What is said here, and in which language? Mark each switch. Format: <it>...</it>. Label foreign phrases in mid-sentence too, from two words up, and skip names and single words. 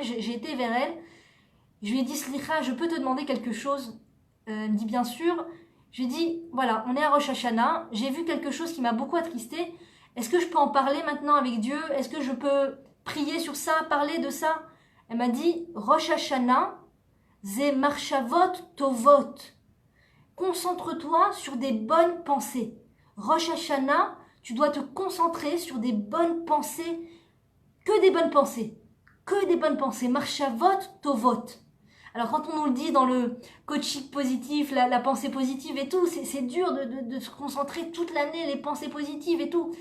<fr>J'ai été vers elle. Je lui ai dit, Slicha, je peux te demander quelque chose? Elle me dit, bien sûr. Je lui ai dit, voilà, on est à Rosh Hashanah. J'ai vu quelque chose qui m'a beaucoup attristée. Est-ce que je peux en parler maintenant avec Dieu? Est-ce que je peux prier sur ça, parler de ça? Elle m'a dit,</fr> <he>ראש השנה, זה מחשבות טובות.</he> <fr>Concentre-toi sur des bonnes pensées. Rosh Hashanah, tu dois te concentrer sur des bonnes pensées, que des bonnes pensées. Que des bonnes pensées.</fr> <he>מחשבות טובות.</he> <fr>Alors quand on nous le dit dans le coaching positif, la pensée positive et tout, c'est dur de se concentrer toute l'année, les pensées positives et tout.</fr>